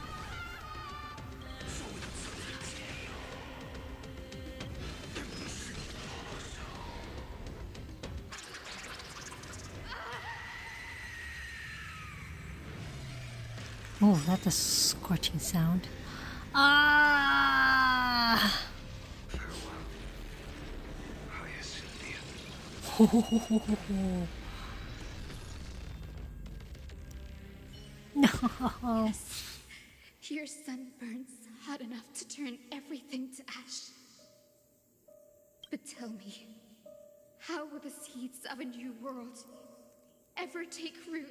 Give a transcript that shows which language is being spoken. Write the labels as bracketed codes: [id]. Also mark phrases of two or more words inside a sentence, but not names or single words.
[en] Oh, that's a scorching sound. Ah! Farewell, Hyacinthia. Ho, ho, ho, ho, ho, ho. No. Your sun burns hot enough to turn everything to ash. But tell me, how will the seeds of a new world ever take root?